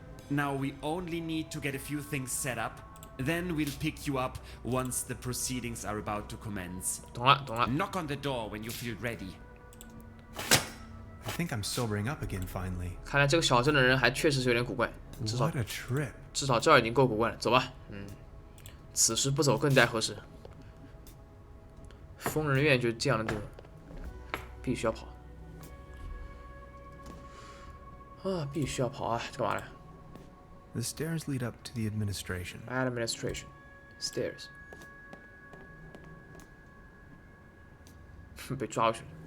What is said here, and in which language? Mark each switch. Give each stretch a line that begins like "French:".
English: Now we only need to get a few things set up. Then we'll pick you up once the proceedings are about to commence.
Chinese: 懂了，懂了。
English: Knock on the door when you feel ready. I think I'm sobering up again finally.
Chinese: 看来这个小镇的人还确实是有点古怪，至少
English: What a trip.
Chinese: 这儿已经够古怪了。走吧，此时不走更待何时？疯人院就是这样的地方，必须要跑啊！必须要跑啊！这干嘛呢
English: The stairs lead up to the administration. ？ Administration stairs
Chinese: 被抓过去了。